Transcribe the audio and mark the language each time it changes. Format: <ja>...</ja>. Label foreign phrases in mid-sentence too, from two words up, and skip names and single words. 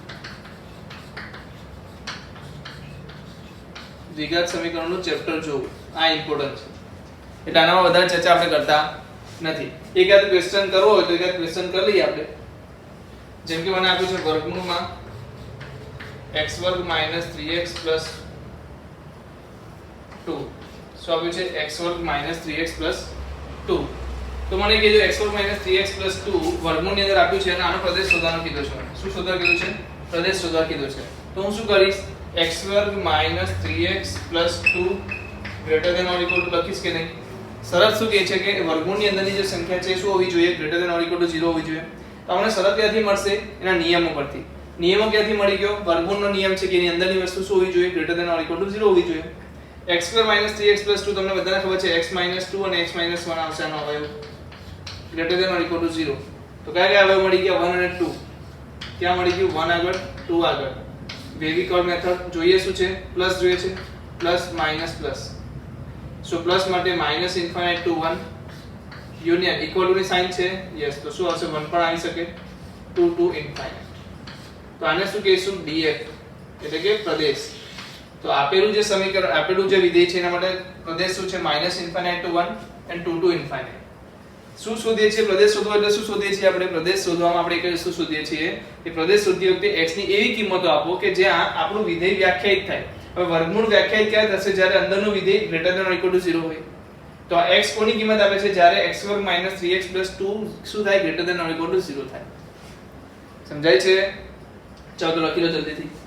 <gu>દ્વિઘાત સમીકરણોનું ચેપ્ટર જોવું આ ઇમ્પોર્ટન્ટ છે એટલે આનામાં વધારે ચર્ચા આપણે કરતા નથી એકાદ ક્વેશ્ચન કરવો હોય તો એકાદ ક્વેશ્ચન કરી લઈએ આપણે જેમ કે મને આપ્યું છે વર્ગમૂળમાં x2 3x 2 શું આપ્યું છે x2 3x 2 તો મને કહેજો x2 3x 2 વર્ગમૂળની અંદર આપ્યું છે અને આનો પ્રદેશ શોધવાનો કીધો છે શું શોધવા કીધું છે પ્રદેશ શોધવા કીધો છે તો હું શું કરીશ x2 3x 2</gu> <en>greater than or equal to</en> <gu>લખીશ કે નહીં શરત શું કહે છે કે વર્ગમૂળની અંદરની જે સંખ્યા છે શું હોવી જોઈએ</gu> <en>greater than or equal to</en> <gu>0 હોવી જોઈએ તો આપણને શરત ક્યાંથી મળશે એના નિયમો પરથી નિયમો ક્યાંથી મળી ગયો વર્ગમૂળનો નિયમ છે કે એની અંદરની વસ્તુ શું હોવી જોઈએ</gu> <en>greater than or equal to</en> <gu>0 હોવી જોઈએ x2 3x 2 તમને બધાને ખબર છે x 2 અને x 1 આવશે આનો અવયવ</gu> <en>greater than or equal to</en> <gu>0 તો કયા અવયવ મળી ગયા 1 અને 2 ક્યાં મળી ગયું 1 આગળ 2 આગળ વેવિકોલ મેથડ જોઈએ શું છે પ્લસ જોઈએ છે</gu> <en>plus minus plus so plus</en> <gu>માટે</gu> <en>minus infinite to 1 union equal to</en> <gu>ની સાઇન છે યસ તો શું આવશે 1 પણ આવી શકે</gu> <en>2 to infinite</en> <gu>તો આને શું કહીશું df એટલે કે પ્રદેશ તો આપેલું જે સમીકરણ આપેલું જે વિધેય છે એના માટે પ્રદેશ શું છે</gu> <en>minus infinite to 1 and 2 to infinite</en> <gu>શું શોધીએ છીએ પ્રદેશ શોધવા એટલે શું શોધીએ છીએ આપણે પ્રદેશ શોધવામાં આપણે એક વસ્તુ શોધીએ છીએ કે પ્રદેશ શોધતી વખતે x ની એવી કિંમતો આપો કે જ્યાં આપણું વિધેય વ્યાખ્યાયિત થાય હવે વર્ગમૂળ વ્યાખ્યાયિત ક્યારે થશે જ્યારે અંદરનું વિધેય</gu> <en>greater than or equal to</en> <gu>0 હોય તો આ x કોની કિંમત આપે છે જ્યારે x2 3x 2 શું થાય</gu> <en>greater than or equal to</en> <gu>0 થાય સમજાય છે ચાલો તો લખી લો જલ્દીથી</gu>